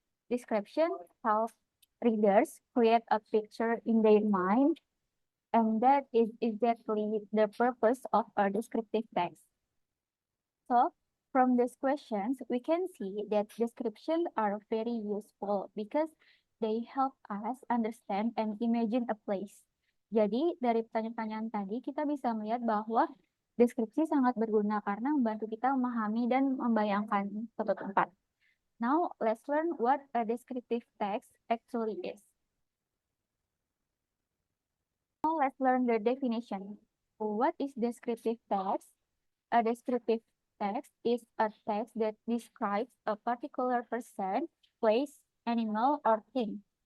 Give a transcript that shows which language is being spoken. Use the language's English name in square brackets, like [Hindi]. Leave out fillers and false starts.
[English] Description helps readers create a picture in their mind, and that is exactly the purpose of our descriptive text. So, from these questions, we can see that descriptions are very useful because they help us understand and imagine a place. [Indonesian] Jadi, dari pertanyaan-pertanyaan tadi, kita bisa melihat bahwa deskripsi sangat berguna karena membantu kita memahami dan membayangkan suatu tempat. [English] Now, let's learn what a descriptive text actually is. Now, let's learn the definition. What is descriptive text? A descriptive text is a text that describes a particular person, place, animal, or thing.